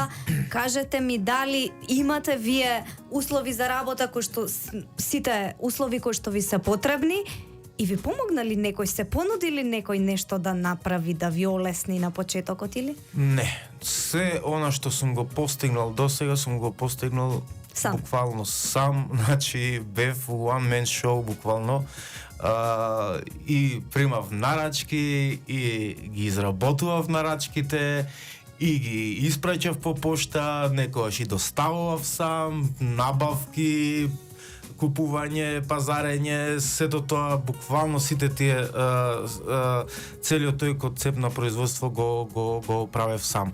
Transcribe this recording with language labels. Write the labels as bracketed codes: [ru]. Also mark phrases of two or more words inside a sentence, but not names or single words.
[mk] Кажете ми дали имате вие услови за работа кои што сите услови кои што ви се потребни и ви помогнали некој, се понудили некој нешто да направи, да ви олесни на почетокот или? Не, се она што сум го постигнал досега сум го постигнал сам. Буквално сам, значи бев [en] one man show [mk] буквално. И примав нарачки и ги изработував нарачките и ги испраќав по пошта, некогаш и доставував сам, набавки, купување, пазарење, сето тоа, буквално сите тие целиот тој концепт на производство го правев сам.